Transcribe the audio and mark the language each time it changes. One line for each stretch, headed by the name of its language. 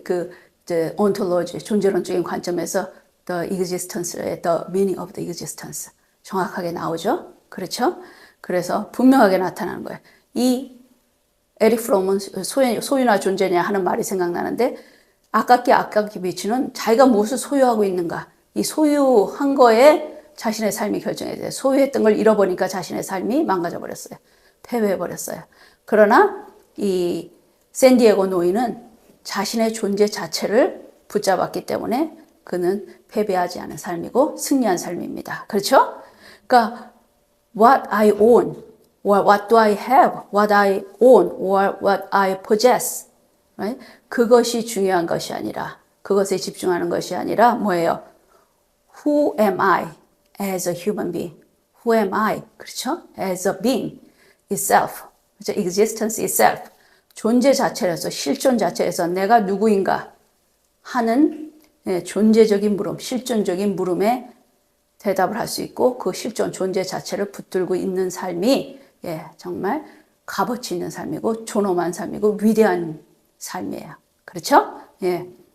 English: the ontology,
Korean: 존재론적인 관점에서
English: the existence의 the meaning of the existence
Korean: 정확하게 나오죠. 그렇죠? 그래서 분명하게 나타나는 거예요. 이 에릭 프롬은 소유나 존재냐 하는 말이 생각나는데 아깝게 비치는 자기가 무엇을 소유하고 있는가. 이 소유한 거에 자신의 삶이 결정이 돼요. 소유했던 걸 잃어버리니까 자신의 삶이 망가져 버렸어요. 패배해 버렸어요. 그러나 이 샌디에고 노인은 자신의 존재 자체를 붙잡았기 때문에 그는 패배하지 않은 삶이고 승리한 삶입니다. 그렇죠?
English: 그러니까 what I own, or what do I have, what I own, or what I possess. Right?
Korean: 그것이 중요한 것이 아니라, 그것에 집중하는 것이 아니라 뭐예요?
English: Who am I as a human being? Who am I?
Korean: 그렇죠?
English: As a being itself.
Korean: 그렇죠?
English: Existence itself.
Korean: 존재 자체에서, 실존 자체에서 내가 누구인가 하는 존재적인 물음, 실존적인 물음에 대답을 할 수 있고 그 실존 존재 자체를 붙들고 있는 삶이 정말 값어치 있는 삶이고 존엄한 삶이고 위대한 삶이에요. 그렇죠? 예.